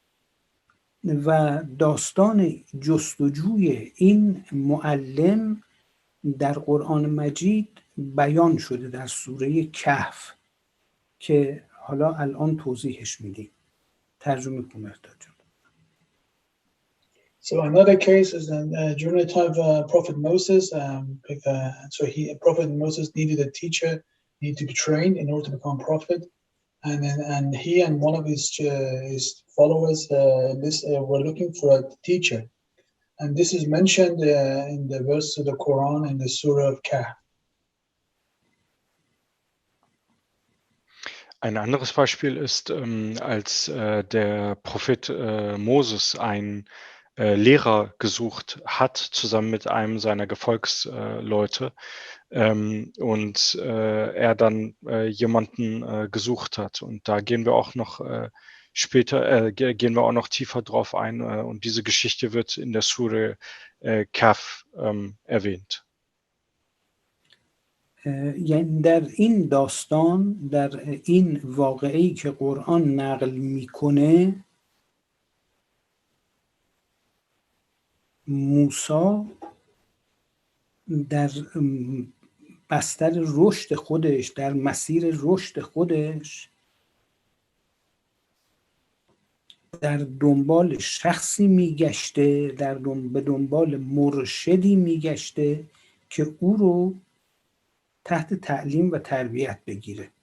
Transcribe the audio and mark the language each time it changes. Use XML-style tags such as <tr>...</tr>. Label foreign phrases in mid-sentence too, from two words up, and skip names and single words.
<fa>و داستان جستجوی این معلم در قرآن مجید بیان شده در سوره کهف که حالا الان توضیحش میدیم. ترجمه کن مهرداد جان.</fa> <en>So another case is during the time of Prophet Moses. Prophet Moses needed a teacher, needed to be trained in order to become prophet, and he and one of his followers were looking for a teacher, and this is mentioned in the verse of the Quran in the Surah of Kahf.</en> <de>Ein anderes Beispiel ist, als der Prophet Moses einen Lehrer gesucht hat, zusammen mit einem seiner Gefolgsleute, und er dann jemanden gesucht hat. Und da gehen wir auch noch gehen wir auch noch tiefer drauf ein, und diese Geschichte wird in der Surah Kahf erwähnt.</de> <fa>یعنی در این داستان، در این واقعه‌ای که قرآن نقل میکنه، موسی در بستر رشد خودش، در مسیر رشد خودش، در دنبال شخصی میگشته، به دنبال مرشدی میگشته که او رو تحت تعلیم و تربیت بگیره.</fa>